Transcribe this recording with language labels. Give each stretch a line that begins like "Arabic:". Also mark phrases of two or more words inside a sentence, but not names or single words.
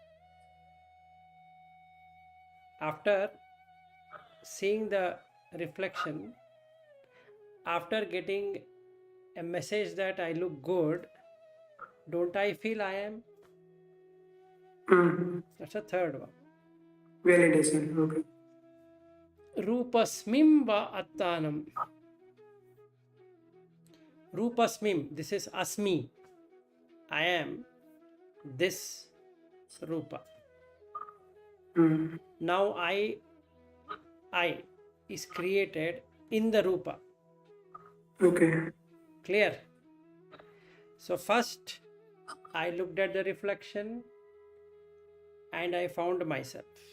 English: After seeing the reflection, after getting a message that I look good, don't I feel I am? That's the third one. Validation, okay.
Pali: Rupasmim va attanam.
English: Rupasmim, this is asmi. I am this Rupa. Mm. Now I is created in the Rupa. Okay. Clear? So first I looked at the reflection and I found myself.